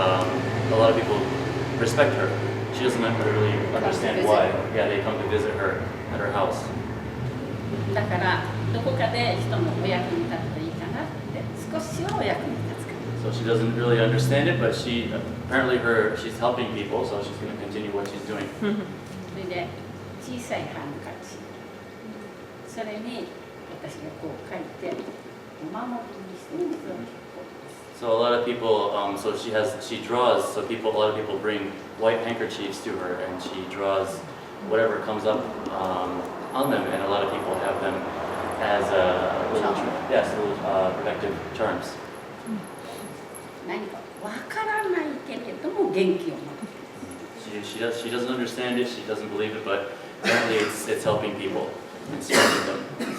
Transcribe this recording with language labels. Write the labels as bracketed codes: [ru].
[en] A lot of people respect her. She doesn't really understand why. Yeah, they come to visit her at her house. [ja] だからどこかで人のお役に立つといいかなって少しはお役に立つかな。 [en] So she doesn't really understand it, but she apparently she's helping people, so she's going to continue what she's doing. [ja] それで小さいハンカチ、それに私がこう書いてお守りにしてるんですよ。 [en] So a lot of people, she draws. So a lot of people bring white handkerchiefs to her, and she draws whatever comes up on them, and a lot of people have them as little protective charms. [ja] 何かわからないけれども元気を持って [en] She doesn't understand it. She doesn't believe it, but apparently it's helping people and strengthening them.